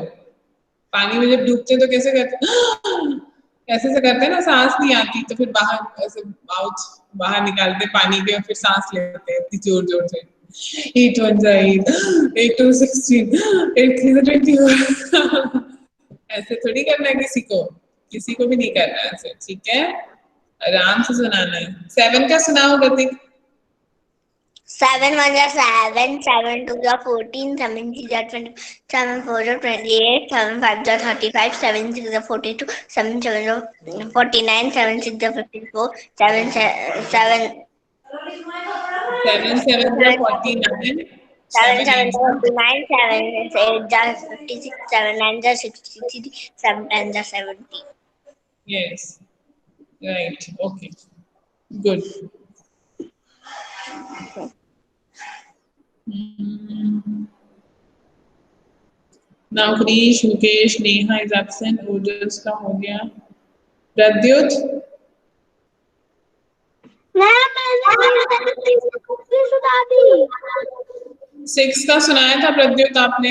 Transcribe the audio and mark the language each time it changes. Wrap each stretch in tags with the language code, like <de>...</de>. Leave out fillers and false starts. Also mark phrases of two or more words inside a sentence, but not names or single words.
<hi>पानी में जब डूबते हैं तो कैसे करते ऐसे से करते हैं ना, सांस नहीं आती तो फिर बाहर ऐसे माउथ बाहर निकालते पानी के और फिर सांस लेते हैं इतनी जोर जोर से. 8 1 जा 8, 8 2 16, 8 3 24. ऐसे थोड़ी करना है किसी को भी नहीं करना है ऐसे, ठीक है? आराम से सुनाना है. 7 का सुनाओ गतिक. 7 1 जा 7, 7 2 जा 14, 7 3 जा 20, 7 4 जा 28, 7 5 जा 35, 7 6 जा 42, 7 7 जा 49, 7 6 जा 54, 7 7 7 7 जा 49, 7 7 7 8 जा 49, 7 8 जा 56, 7 9 जा 63, 7 10 जा 70.</hi> <en>yes, right, okay, good.</en> <hi>नवनीश, मुकेश, नेहा</hi> <en>is absent,</en> <hi>ओजस का हो गया। प्रद्युत, सिक्स का सुनाया था प्रद्युत आपने?</hi>